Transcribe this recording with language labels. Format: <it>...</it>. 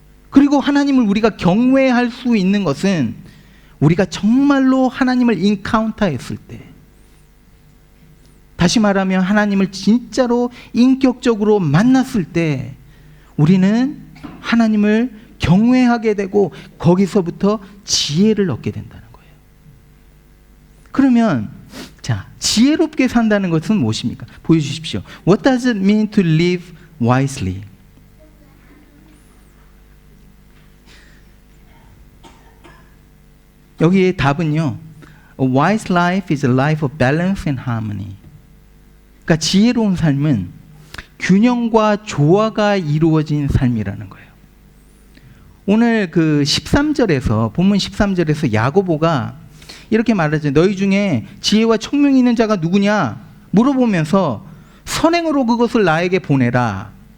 <ko>그리고 하나님을 우리가 경외할 수 있는 것은 우리가 정말로 하나님을 인카운터했을 때, 다시 말하면 하나님을 진짜로 인격적으로 만났을 때 우리는 하나님을 경외하게 되고 거기서부터 지혜를 얻게 된다는 거예요. 그러면 자, 지혜롭게 산다는 것은 무엇입니까? 보여주십시오.</ko> <en>What does it mean to live wisely?</en> <ko>여기에 답은요,</ko> <en>A wise life is a life of balance and harmony.</en> <ko>그러니까 지혜로운 삶은 균형과 조화가 이루어진 삶이라는 거예요. 오늘 그 13절에서, 본문 13절에서 야고보가 이렇게 말하죠. 너희 중에 지혜와 총명이 있는 자가 누구냐 물어보면서 선행으로 그것을 나에게 보내라.</ko>